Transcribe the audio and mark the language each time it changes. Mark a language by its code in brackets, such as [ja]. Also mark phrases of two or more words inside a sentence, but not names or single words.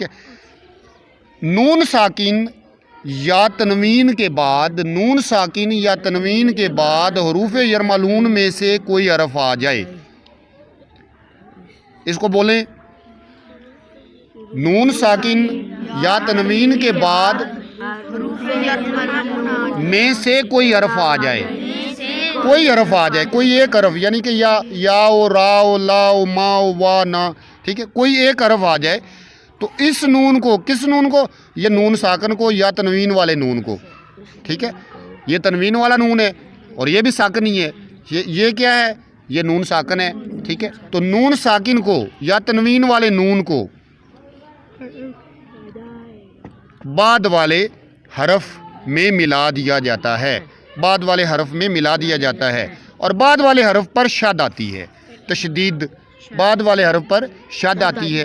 [ur] نون ساکن یا تنوین کے بعد، نون ساکن یا تنوین کے بعد حروف یرملون میں سے کوئی حرف آ جائے، اس کو بولیں، نون ساکن یا تنوین کے بعد میں سے کوئی حرف آ جائے، کوئی حرف آ جائے، کوئی ایک حرف، یعنی کہ یا او را او لا او ما او وا نا، ٹھیک ہے، کوئی ایک حرف آ جائے تو اس نون کو، کس نون کو؟ یہ نون ساکن کو یا تنوین والے نون کو، ٹھیک ہے، یہ تنوین والا نون ہے اور یہ بھی ساکن ہی ہے، یہ کیا ہے؟ یہ نون ساکن ہے، ٹھیک ہے۔ تو نون ساکن کو یا تنوین والے نون کو بعد والے حرف میں ملا دیا جاتا ہے، بعد والے حرف میں ملا دیا جاتا ہے، اور بعد والے حرف پر شد آتی ہے، تشدید، بعد والے حرف پر شد آتی ہے۔